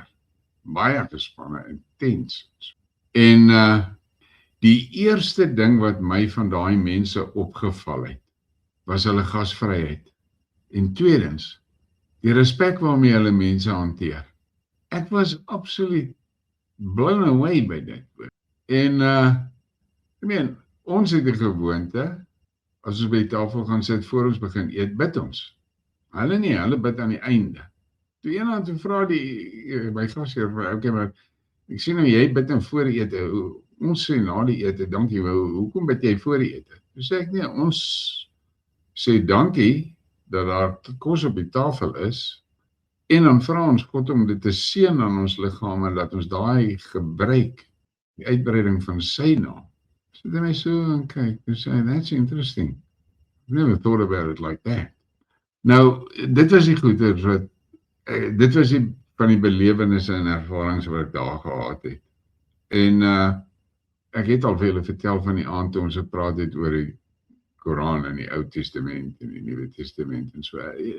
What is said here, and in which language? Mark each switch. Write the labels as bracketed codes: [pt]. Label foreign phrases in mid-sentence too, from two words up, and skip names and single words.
[af] Baie gespanne, intens. En die eerste ding wat my van daai mense opgeval het, was hulle gasvryheid. En tweedens, die respek waarmee hulle mense hanteer. Ek was absoluut [en] blown away [af] by dit. En ek meen, ons het die gewoonte, as ons by die tafel gaan sit voor ons begin eet, bid ons. Hulle nie, hulle bid aan die einde. Toe eendag toe vra my gasheer vir okay, maar ek sien nou jy bid dan voor die ete. Ons sê na die ete, dankie. Hoekom bid jy voor die ete? Toe sê ek nee, ons sê dankie dat daar kos op die tafel is. En dan vra ons God om dit te seën aan ons liggame dat ons daai gebruik, die uitbreiding van sy naam. So dan my so en kyk, toe sê [en] that's interesting. I've never thought about it like that. [af] Nou, dit was die goeie wat dit was die van die belewennisse en ervarings wat ek daar gehad het. En ek het al vir julle vertel van die aand toe ons gepraat het oor die Koran en die Ou Testament en die Nuwe Testament en so.